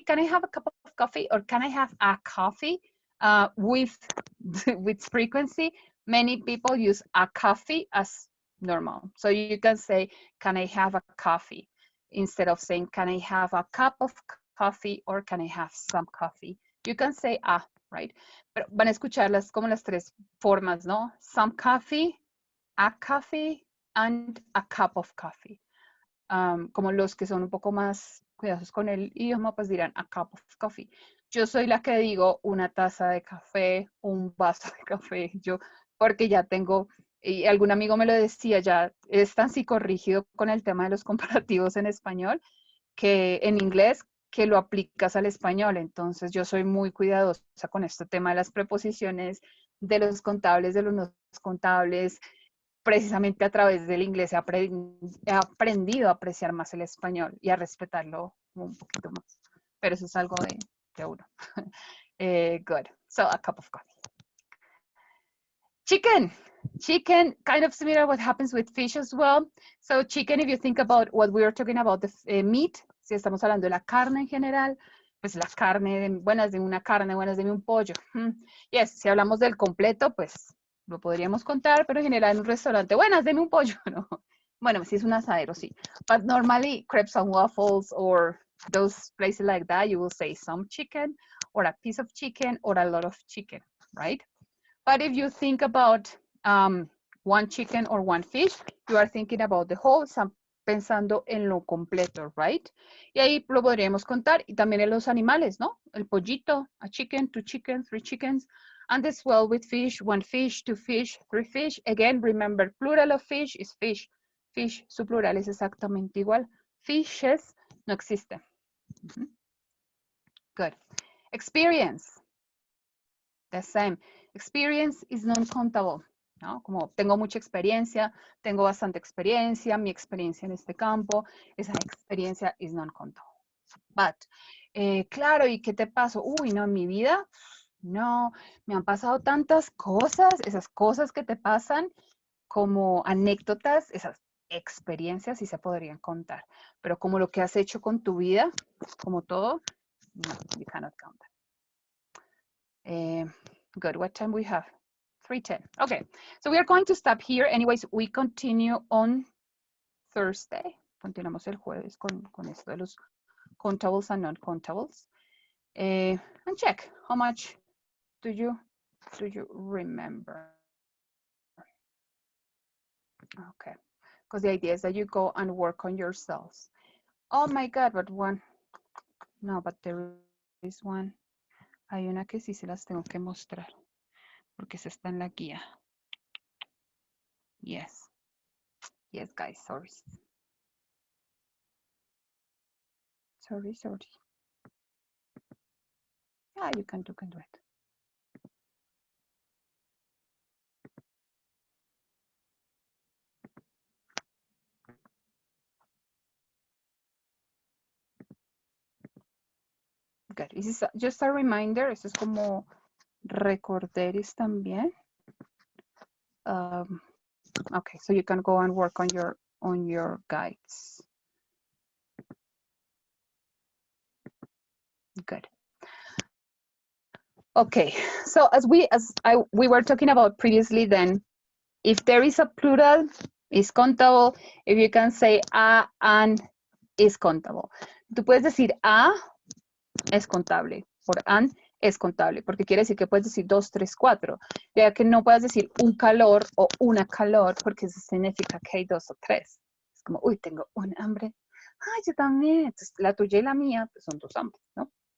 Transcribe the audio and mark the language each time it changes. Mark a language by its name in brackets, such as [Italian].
[English] Can I have a cup of coffee? Or can I have a coffee with frequency? Many people use a coffee as normal. So you can say, can I have a coffee? Instead of saying, can I have a cup of coffee or can I have some coffee? You can say right? [Spanish] Pero van a escucharlas como las tres formas, ¿no? [English] Some coffee, a coffee, and a cup of coffee. [Spanish] Como los que son un poco más cuidadosos con el idioma, pues dirán [English] a cup of coffee. [Spanish] Yo soy la que digo una taza de café, un vaso de café, yo, porque ya tengo, y algún amigo me lo decía, ya es tan psicorrígido con el tema de los comparativos en español, que en inglés, que lo aplicas al español. Entonces yo soy muy cuidadosa con este tema de las preposiciones, de los contables, de los no contables. Precisamente a través del inglés he aprendido a apreciar más el español y a respetarlo un poquito más. Pero eso es algo de uno. [English] Good. So, a cup of coffee. Chicken. Chicken, kind of similar what happens with fish as well. So, chicken, if you think about what we were talking about, the meat, [Spanish] si estamos hablando de la carne en general, pues la carne, buenas de una carne, buenas de un pollo. Yes, si hablamos del completo, pues lo podríamos contar, pero en general en un restaurante, buenas, deme un pollo, ¿no? Bueno, si es un asadero, sí. [English] But normally, crepes and waffles or those places like that, you will say some chicken or a piece of chicken or a lot of chicken, right? But if you think about one chicken or one fish, you are thinking about the whole, [Spanish] pensando en lo completo, [English] right? [Spanish] Y ahí lo podríamos contar. Y también en los animales, ¿no? El pollito, [English] a chicken, two chickens, three chickens. And as well with fish, one fish, two fish, three fish. Again, remember, plural of fish is fish. [Spanish] Fish, su plural es exactamente igual. Fishes no existe. [English] Good. Experience. The same. Experience is non-countable, ¿no? [Spanish] Como tengo mucha experiencia, tengo bastante experiencia, mi experiencia en este campo, esa experiencia [English] is non-countable. [Spanish] But, claro, ¿y qué te pasó? Uy, no, en mi vida, no, me han pasado tantas cosas, esas cosas que te pasan como anécdotas, esas experiencias sí se podrían contar, pero como lo que has hecho con tu vida, como todo, no, [English] you cannot count that. Good, what time we have? 3:10. Okay, so we are going to stop here. Anyways, we continue on Thursday. [Spanish] Continuamos el jueves con esto de los [English] countables and non-countables. And check, how much do you remember? Okay, because the idea is that you go and work on yourselves. Oh my God, but one, no, but there is one. [Spanish] Hay una que sí se las tengo que mostrar, porque se está en la guía. [English] Yes. Yes, guys, sorry. Sorry. Ah, you can do it. Good. This is just a reminder. [Spanish] Esto es como recorderis también. [English] Okay, so you can go and work on your guides. Good. Okay, so as we were talking about previously, then if there is a plural, is countable. If you can say a, an, is countable. [Spanish] Tú puedes decir a es contable, por an es contable, porque quiere decir que puedes decir 2, 3, 4. Ya que no puedes decir un calor o una calor, porque eso significa que hay 2 o 3. Es como, uy, tengo un hambre. Ay, yo también. Entonces, la tuya y la mía pues, son 2 hambres, ¿no?